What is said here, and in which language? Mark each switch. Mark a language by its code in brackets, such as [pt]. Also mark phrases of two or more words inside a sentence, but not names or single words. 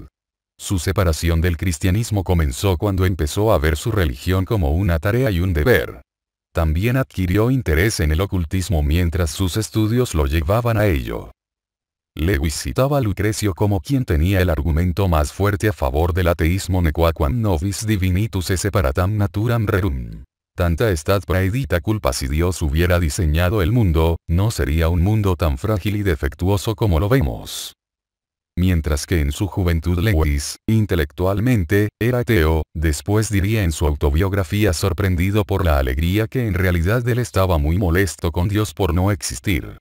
[es] Su separación del cristianismo comenzó cuando empezó a ver su religión como una tarea y un deber. También adquirió interés en el ocultismo mientras sus estudios lo llevaban a ello. Lewis citaba a Lucrecio como quien tenía el argumento más fuerte a favor del ateísmo: [la] nequaquam nobis divinitus esse separatam naturam rerum. Tanta estat praedita culpa: [es] si Dios hubiera diseñado el mundo, no sería un mundo tan frágil y defectuoso como lo vemos. Mientras que en su juventud Lewis, intelectualmente, era ateo, después diría en su autobiografía sorprendido por la alegría que en realidad él estaba muy molesto con Dios por no existir.